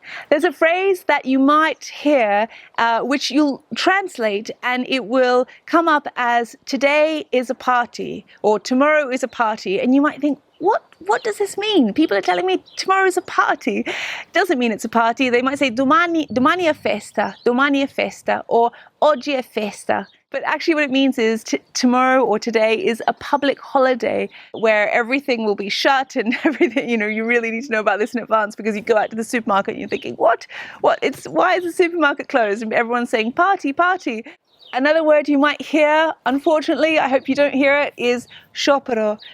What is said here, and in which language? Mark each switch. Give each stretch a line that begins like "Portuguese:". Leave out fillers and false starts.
English: There's a phrase that you might hear which you'll translate and it will come up as "today is a party" or "tomorrow is a party," and you might think, what does this mean? People are telling me tomorrow is a party. It doesn't mean it's a party. They might say
Italian: domani è festa,
English: or
Italian: oggi è festa.
English: But actually what it means is tomorrow or today is a public holiday where everything will be shut and everything, you really need to know about this in advance, because you go out to the supermarket and you're thinking, why is the supermarket closed? And everyone's saying party, party. Another word you might hear, unfortunately, I hope you don't hear it, is sciopero.